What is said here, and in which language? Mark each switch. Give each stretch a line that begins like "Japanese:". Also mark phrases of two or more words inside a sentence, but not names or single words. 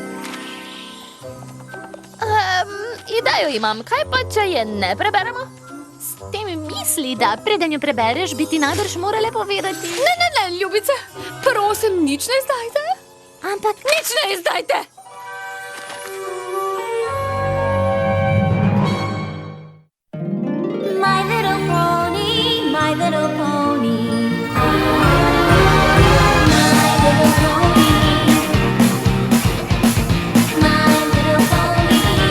Slovenian: Idejo imam. Kaj pa, če je ne preberemo? S tem misli, da preden jo prebereš, bi ti najbrž morale povedati. Ne, ljubice, prosim, nič ne izdajte. Ampak Nič ne izdajte.
English: My little pony, my little pony. My little pony. My little pony.